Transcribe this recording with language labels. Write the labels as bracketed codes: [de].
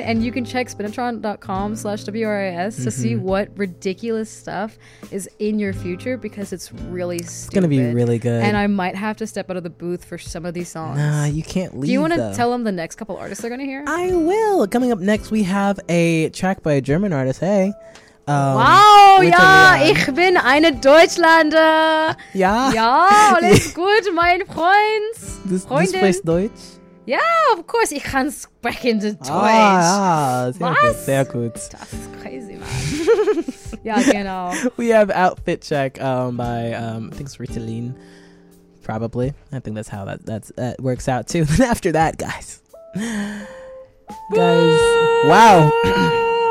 [en] And you can check spinatron.com/WRIS to see what ridiculous stuff is in your future because it's really stupid. It's going to be really good. And I might have to step out of the booth for some of these songs. Nah, you can't leave. Do you want to tell them the next couple artists they're going to hear? I will. Coming up next, we have a track by a German artist. Hey. [de] Wow, ich bin eine Deutschlander. Ja. Ja, alles gut, mein Freund. Du sprichst Deutsch? [en] Yeah, of course, [de] ich kann sprechen zu Deutsch. Sehr gut. Das ist crazy, man. [en] Yeah, you know. We have Outfit Check by, I think it's Ritalin, probably. I think that's how that works out, too. Then after that, guys. Guys. Wow.